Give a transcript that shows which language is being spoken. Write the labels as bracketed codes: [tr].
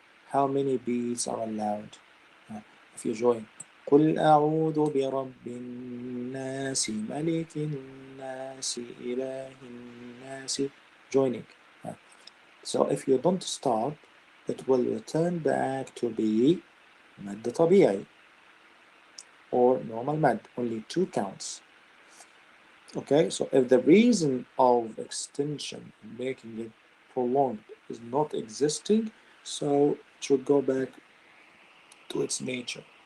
[en] How many beats are allowed? If you join [ar] قل أعوذ برب الناس ملك الناس إله الناس, joining. [en] So if you don't stop, it will return back to be مد طبيعي or normal mad, only 2 counts. Okay, so if the reason of extension, making it prolonged, is not existing, so it should go back to its nature.